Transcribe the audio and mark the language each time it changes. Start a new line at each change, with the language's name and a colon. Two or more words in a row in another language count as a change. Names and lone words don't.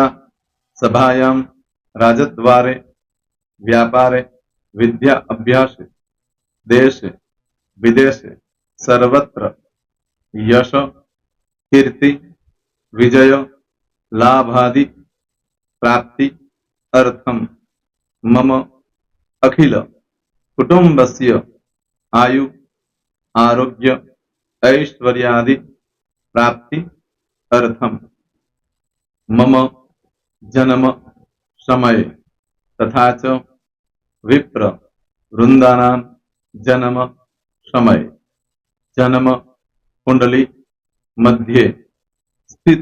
Sanskrit: સભાયામ રાજદ્વારે વ્યાપારે વિદ્યા અભ્યાસે દેશે વિદેશે સર્વત્ર યશ કીર્તિ વિજય લાભાદિ પ્રાપ્તિ અર્થમ મમ અખિલ કુટુંબસ્ય આયુ आरोग्य ऐश्वर्यादि प्राप्ति अर्थम मम जन्म समय तथा च विप्र वृंदानां जन्म समय जन्म कुंडली मध्ये स्थित